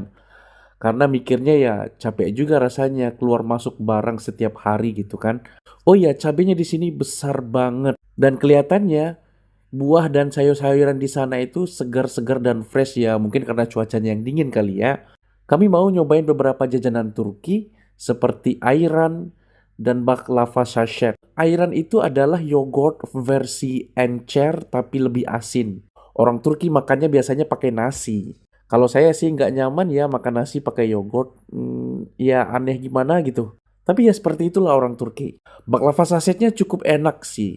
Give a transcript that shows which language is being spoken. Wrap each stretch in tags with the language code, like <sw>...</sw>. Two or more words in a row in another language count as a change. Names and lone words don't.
<id>Karena mikirnya ya capek juga rasanya keluar masuk barang setiap hari gitu kan. Oh iya cabenya di sini besar banget dan kelihatannya buah dan sayur-sayuran di sana itu segar-segar dan fresh ya. Mungkin karena cuacanya yang dingin kali ya. Kami mau nyobain beberapa jajanan Turki seperti ayran dan baklava sachet. Ayran itu adalah yogurt versi encer tapi lebih asin. Orang Turki makannya biasanya pakai nasi. Kalau saya sih nggak nyaman ya makan nasi pakai yogurt. Ya aneh gimana gitu. Tapi ya seperti itulah orang Turki. Baklava sachetnya cukup enak sih.</id>